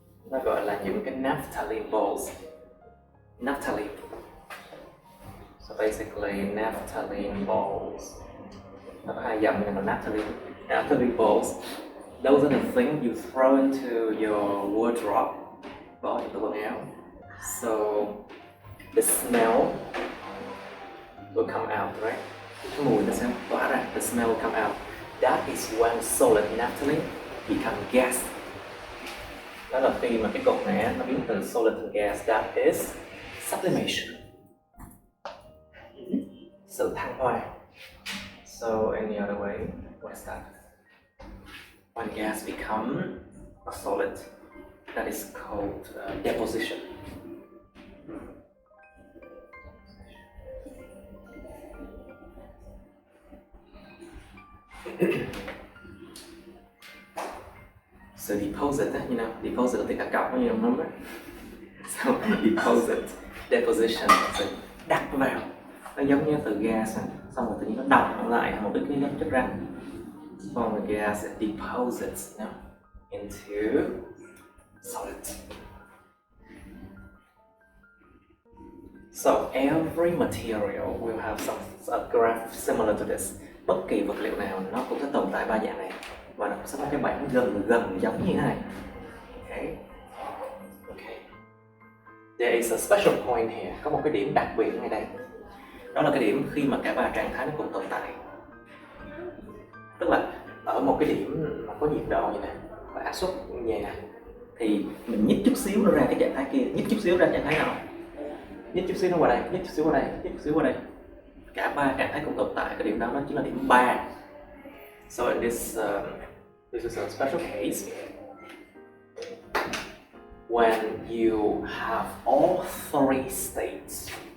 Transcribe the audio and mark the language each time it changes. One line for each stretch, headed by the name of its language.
Vietnamese: Nó gọi là những cái naphthalene balls.
English: Naphthalene. So basically naphthalene balls.
Vietnamese: Nó có hai dòng là naphthalene balls.
English: Those are the things you throw into your wardrobe.
Vietnamese: Bỏ trong tủ quần áo.
English: So the smell will come out, right?
Vietnamese: Cái mùi nó sẽ tỏa ra.
English: The smell will come out. That is when solid naphthalene become gas.
Vietnamese: Đó là khi mà cái cục này nó biến từ
English: solid to gas. That is sublimation.
Vietnamese: Sự thăng hoa.
English: So any other way, what's that? When gas become a solid, that is called deposition. So deposit, you know, deposit
Vietnamese: là cả cọc,
English: you remember? So deposit, deposition, so
Vietnamese: đặt vào. Nó giống như từ gas, xong rồi tự nhiên nó đọng lại một cái lớp chất rắn.
English: From the gas, it deposits into solid. So every material will have a graph similar to this.
Vietnamese: Bất kỳ vật liệu nào nó cũng sẽ tồn tại ba dạng này và nó sẽ có cái bảng gần giống như thế này.
English: Okay. There is a special point here.
Vietnamese: Có một cái điểm đặc biệt ngay đây. Đó là cái điểm khi mà cả ba trạng thái nó cùng tồn tại. Tức là ở một cái điểm mà có nhiệt độ như này và áp suất như vậy này thì mình nhích chút xíu nó ra cái trạng thái kia, nhích chút xíu ra trạng thái nào, nhích chút xíu nó qua đây, nhích chút xíu qua đây, nhích chút xíu qua đây. Cả ba trạng thái cùng tồn tại, cái điểm đó nó chính là điểm 3.
English: So in this is a special case when you have all three states.